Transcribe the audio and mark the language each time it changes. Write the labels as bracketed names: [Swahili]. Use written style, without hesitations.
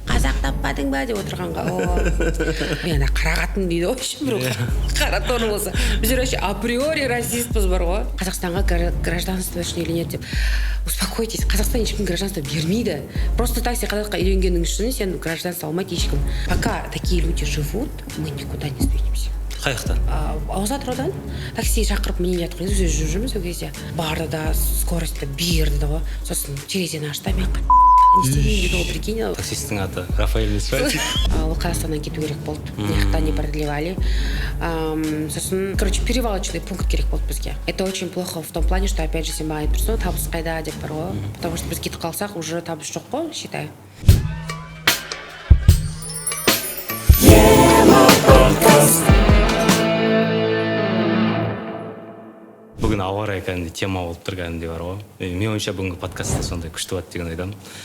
[Kazakh] Қазақ таппадың ба деп отырғанға. Мен қарағатын дейді ғой, бір қара торы болса. Біздер вообще априори расистпіз бар ғой. Қазақстанға гражданство үшін үйленеді деп. [Russian] Успокойтесь, [Kazakh] Қазақстан ешкім гражданство бермейді. [Russian] Просто так [Kazakh] сен қазаққа үйленгенің үшін сен гражданство алмайды ешкім. [Russian] Пока такие люди живут, мы никуда не сдвинемся. [Kazakh] Қаяқтан? Атыраудан такси шақырып міне жатыр. Біз жүріп жүрміз ол кезде. Барды да скоростьті берді да ғой. Сосын терезені ашты мен не істеймін дейді ол, прикинь. Таксисттің аты Рафаэль Несфати. Ол Қазақстаннан кету керек болды. Мына [Russian] не продлевали. [Kazakh] Сосын, короче, перевалочный пункт керек болды бізге. [Russian] Это очень плохо в том плане, что опять же [Kazakh] сен маған айтып табыс қайда деп бар ғой. [Russian] Потому что [Kazakh] біз кетіп қалсақ уже табыс жоқ қой, считай. Бүгін ауа райы кәдімгідей тема болып тұр кәдімгідей бар ғой. Мен ойымша бүгінгі подкастта сондай күшті болады деген ойдамын.